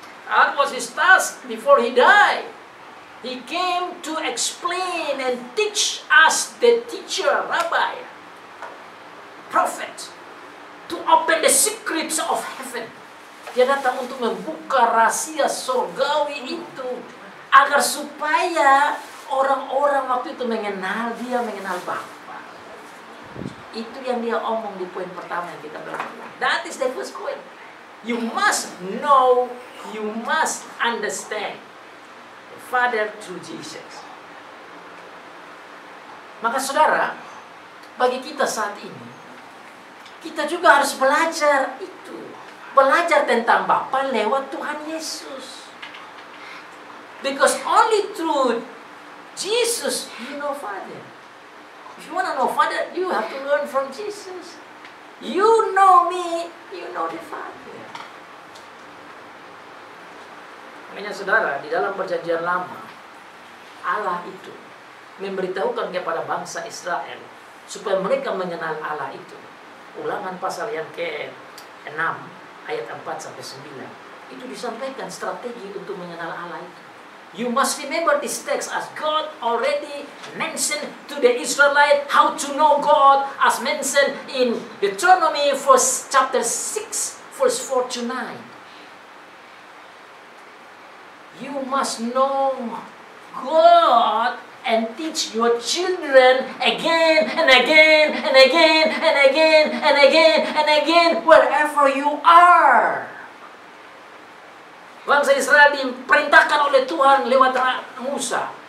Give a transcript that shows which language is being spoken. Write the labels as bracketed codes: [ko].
[en] That was his task before he died. He came to explain and teach us, the teacher, rabbi, prophet, to open the secrets of heaven. [id] Dia datang untuk membuka rahasia surgawi itu, agar supaya orang-orang waktu itu mengenal dia, mengenal Bapa. Itu yang dia omong di poin pertama yang kita belajar. [en] That is the first point. You must know, you must understand the Father through Jesus. [id] Maka saudara, bagi kita saat ini, kita juga harus belajar itu. Belajar tentang Bapa lewat Tuhan Yesus. [en] Because only through Jesus you know Father. If you want to know Father, you have to learn from Jesus. You know me, you know the Father. [id] Makanya saudara, di dalam perjanjian lama, Allah itu memberitahukan kepada bangsa Israel supaya mereka mengenal Allah itu. Ulangan pasal yang ke-6 ayat 4-9 itu disampaikan strategi untuk mengenal Allah itu. [en] You must remember this text as God already mentioned to the Israelites how to know God, as mentioned in Deuteronomy chapter 6 verse 4-9. You must know God and teach your children again and again and again and again and again and again wherever you are. [id] Bangsa Israel diperintahkan oleh Tuhan lewat Musa